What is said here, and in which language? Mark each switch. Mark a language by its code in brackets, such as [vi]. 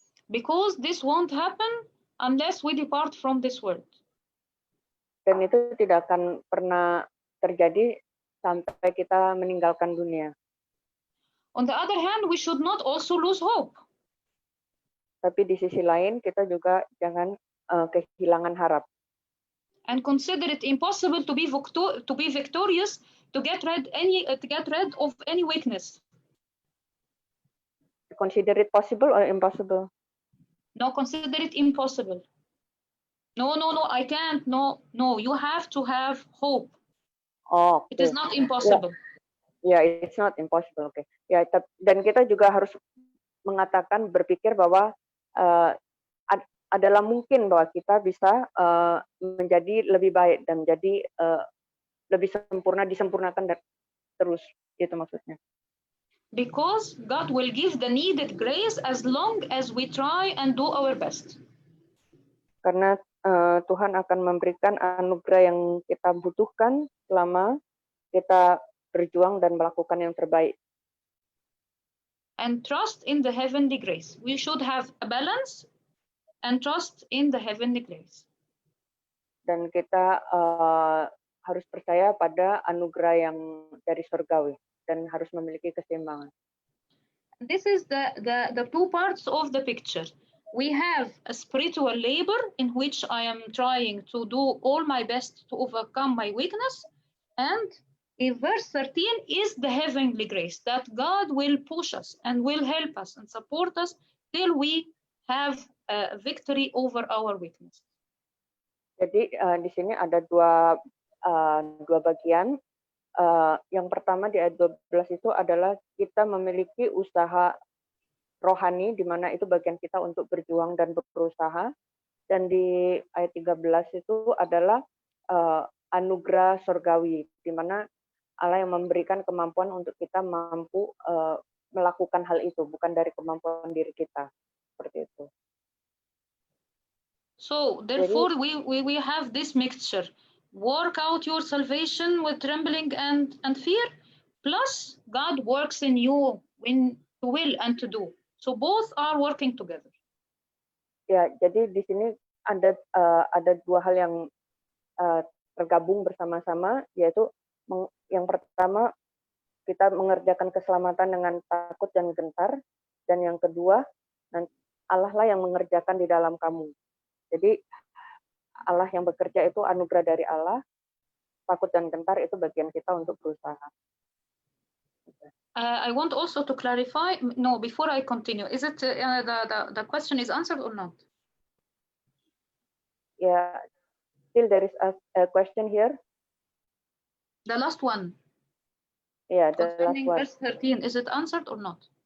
[en] Because this won't happen unless we depart from this world. [id] Dan itu tidak akan pernah terjadi sampai kita meninggalkan dunia. [en] On the other hand, we should not also lose hope. [id] Tapi di sisi lain kita juga jangan kehilangan harap. [en] And consider it impossible to be victorious, to get rid of any weakness. Consider it possible or impossible? No, consider it impossible. No, I can't. No, you have to have hope. Oh, okay. It is not impossible. Yeah, it's not impossible. Okay. [id] Ya, dan kita juga harus mengatakan, berpikir bahwa adalah mungkin bahwa kita bisa menjadi lebih baik dan jadi lebih sempurna, disempurnakan terus, itu maksudnya. [en] Because God will give the needed grace as long as we try and do our best. [id] Karena Tuhan akan memberikan anugerah yang kita butuhkan selama kita berjuang dan melakukan yang terbaik. [en] And trust in the heavenly grace. We should have a balance and trust in the heavenly grace. [id] Dan kita harus percaya pada anugerah yang dari surgawi dan harus memiliki keseimbangan. [en] This is the two parts of the picture. We have a spiritual labor in which I am trying to do all my best to overcome my weakness. And in verse 13 is the heavenly grace that God will push us and will help us and support us till we have a victory over our weakness. [id] Jadi di sini ada dua bagian. Yang pertama di ayat 12 itu adalah kita memiliki usaha rohani, di mana itu bagian kita untuk berjuang dan berusaha. Dan di ayat 13 itu adalah anugerah surgawi, di mana Allah yang memberikan kemampuan untuk kita mampu melakukan hal itu, bukan dari kemampuan diri kita. Seperti itu. [en] So therefore we have this mixture. Work out your salvation with trembling and fear, plus God works in you when to will and to do. So both are working together. [id] Ya, jadi di sini ada dua hal yang tergabung bersama-sama, yaitu yang pertama kita mengerjakan keselamatan dengan takut dan gentar, dan yang kedua Allah lah yang mengerjakan di dalam kamu. Jadi Allah yang bekerja itu anugerah dari Allah, takut dan gentar itu bagian kita untuk berusaha. [en] I want also to clarify. No, before I continue, is it the question is answered or not? Yeah, still there is a question here. The last one. Yeah, the Concerning last one. verse 13, is it answered or not?